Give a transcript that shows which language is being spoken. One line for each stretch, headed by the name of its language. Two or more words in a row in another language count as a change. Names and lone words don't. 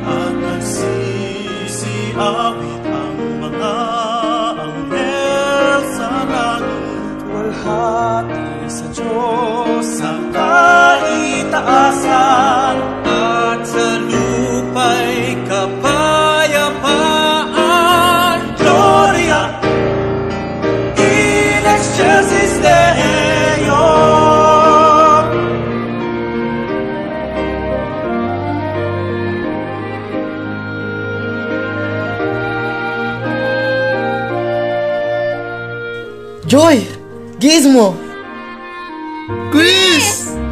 Filipino: At nagsisiawit ang mga anghel sa langit. Luwalhati sa Diyos sa kaitaasan, at sa lupa'y kapayapaan.
Latin: Gloria in excelsis Deo.
Filipino: Joy! Gizmo! Chris!